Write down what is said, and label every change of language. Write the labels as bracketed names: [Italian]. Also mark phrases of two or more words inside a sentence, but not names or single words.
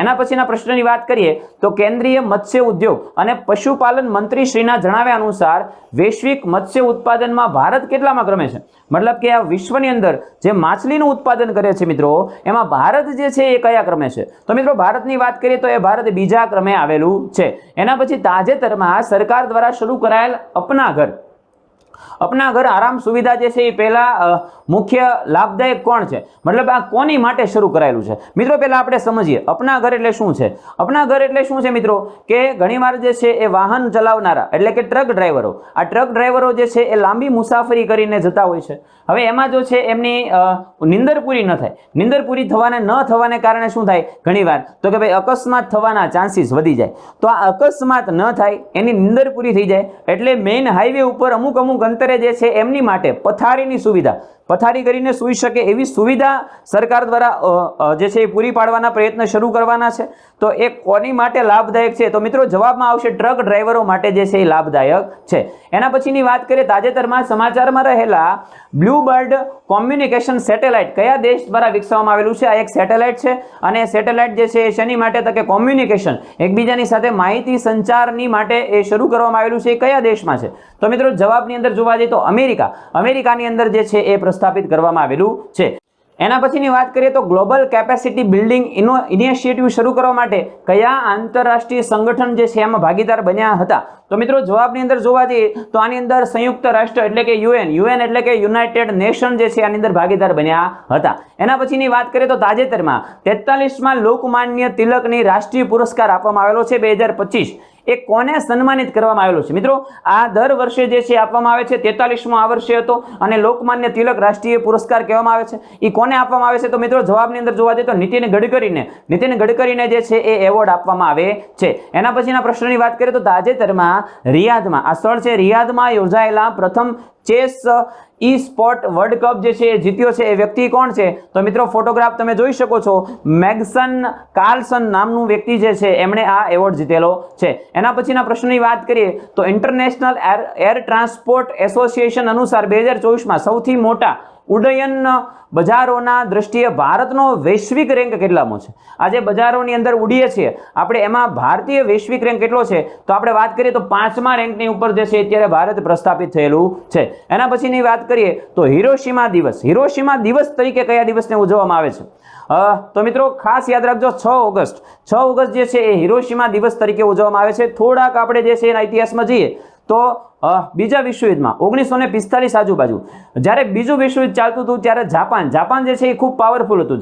[Gujarati] એના પછીના પ્રશ્નની વાત કરીએ તો કેન્દ્રીય મત્સ્ય ઉદ્યોગ અને પશુપાલન મંત્રી શ્રીના જણાવ્યા અનુસાર વૈશ્વિક મત્સ્ય ઉત્પાદનમાં ભારત કેટલામાં ક્રમે છે? મતલબ કે આ વિશ્વની અંદર જે માછલીનું ઉત્પાદન કરે છે મિત્રો એમાં ભારત જે છે એ કયા ક્રમે છે? તો મિત્રો ભારતની વાત કરીએ તો એ ભારત બીજા ક્રમે આવેલું છે. એના પછી તાજેતરમાં સરકાર દ્વારા શરૂ કરાયેલ અપના ઘર આરામ સુવિધા જે છે પહલા મુખ્ય લાભદાયક કોણ છે, મતલબ આ કોની માટે શરૂ કરાયેલું છે। મિત્રો પહલા આપણે સમજીએ અપના ઘર એટલે શું છે। અપના ઘર એટલે શું છે મિત્રો કે ઘણીવાર જે છે એ વાહન ચલાવનારા એટલે કે ટ્રક ડ્રાઇવરો, આ ટ્રક ડ્રાઇવરો જે છે એ લાંબી મુસાફરી કરીને જતા હોય છે। હવે એમાં જો છે એમની નિંદર પૂરી ન થાય, નિંદર પૂરી થવાને કારણે શું થાય ઘણીવાર તો કે ભાઈ અકસ્માત થવાના ચાંસીસ વધી જાય। તો આ અકસ્માત ન થાય એની નિંદર પૂરી થઈ જાય એટલે [English] main highway [Gujarati] ઉપર અમુક અમુક અંતરે જે છે એમની માટે પથારીની સુવિધા, પથારી કરીને સૂઈ શકે એવી સુવિધા સરકાર દ્વારા જે છે પૂરી પાડવાના પ્રયત્ન શરૂ કરવાના છે। તો એ કોની માટે લાભદાયક છે તો મિત્રો જવાબમાં આવશે ટ્રક ડ્રાઇવરો માટે જે છે લાભદાયક છે। એના પછીની વાત કરીએ તાજેતરમાં સમાચારમાં રહેલા બ્લૂબર્ડ [English] communication satellite [Gujarati] કયા દેશ દ્વારા વિકસાવવામાં આવેલું છે। આ એક સેટેલાઇટ છે અને સેટેલાઇટ જે છે શેની માટે તો કે કમ્યુનિકેશન એકબીજાની સાથે માહિતી સંચારની માટે એ શરૂ કરવામાં આવેલું છે। કયા દેશમાં છે તો મિત્રો જવાબની અંદર જોવા જઈએ તો અમેરિકા, અમેરિકાની અંદર જે છે એ પ્રસ્થાપિત કરવામાં આવેલું છે। એના પછીની વાત કરીએ તો ગ્લોબલ કેપેસિટી બિલ્ડિંગ ઇનિશિએટિવ શરૂ કરવા માટે કયા આંતરરાષ્ટ્રીય સંગઠન જે છે એમાં ભાગીદાર બન્યા હતા તો મિત્રો જવાબની અંદર જોવા જઈએ તો આની અંદર સંયુક્ત રાષ્ટ્ર એટલે કે યૂએન એટલે કે યુનાઇટેડ નેશન જે છે આની અંદર ભાગીદાર બન્યા હતા। એના પછીની વાત કરીએ તો તાજેતરમાં 43માં લોકમાન્ય તિલકની રાષ્ટ્રીય પુરસ્કાર આપવામાં આવેલો છે 2025 એ કોને સન્માનિત કરવામાં આવેલો છે। મિત્રો આ દર વર્ષે જે છે આપવામાં આવે છે 43મો આ વર્ષે હતો અને લોકમાન્ય તિલક રાષ્ટ્રીય પુરસ્કાર કહેવામાં આવે છે। ઈ કોને આપવામાં આવે છે તો મિત્રો જવાબની અંદર જોવા જઈએ તો નિતિન ગડકરીને જે છે એ એવોર્ડ આપવામાં આવે છે। એના પછીના પ્રશ્નની વાત કરીએ તો તાજેતરમાં રિયાધમાં આ સ્થળ છે રિયાધમાં યોજાયેલા પ્રથમ ચેસ ઈ સ્પોર્ટ વર્લ્ડ કપ જે છે જીત્યો છે એ વ્યક્તિ કોણ છે તો મિત્રો ફોટોગ્રાફ તમે જોઈ શકો છો મૈગ્સન કાર્લસન નામનુ વ્યક્તિ જે છે એમણે આ એવોર્ડ જીતેલો છે। એના પછીના પ્રશ્નની વાત કરીએ તો ઇન્ટરનેશનલ એયર ટ્રાન્સપોર્ટ એસોસિએશન અનુસાર 2024 માં સૌથી મોટા ઉડ્ડયન બજારોના દૃષ્ટિએ ભારતનો વૈશ્વિક રેંક કેટલામો છે। આજ બજારોની અંદર ઉડીએ છે આપણે એમાં ભારતીય વૈશ્વિક રેંક કેટલો છે તો આપણે વાત કરીએ તો 5મા રેંકની ઉપર જે છે અત્યારે ભારત પ્રસ્થાપિત થયેલું છે। એના પછીની વાત કરીએ તો હિરોશિમા દિવસ તરીકે કયા દિવસને ઉજવવામાં આવે છે તો મિત્રો ખાસ યાદ રાખજો 6 ઑગસ્ટ જે છે એ હિરોશિમા દિવસ તરીકે ઉજવવામાં આવે છે। થોડાક આપણે જે છે એના ઇતિહાસમાં જઈએ તો બીજા વિશ્વયુદ્ધમાં 1945 આજુબાજુ જ્યારે बीजું विश्वयुद्ध चालતું હતું ત્યારે જાપાન જે છે એ ખૂબ પાવરફુલ હતું।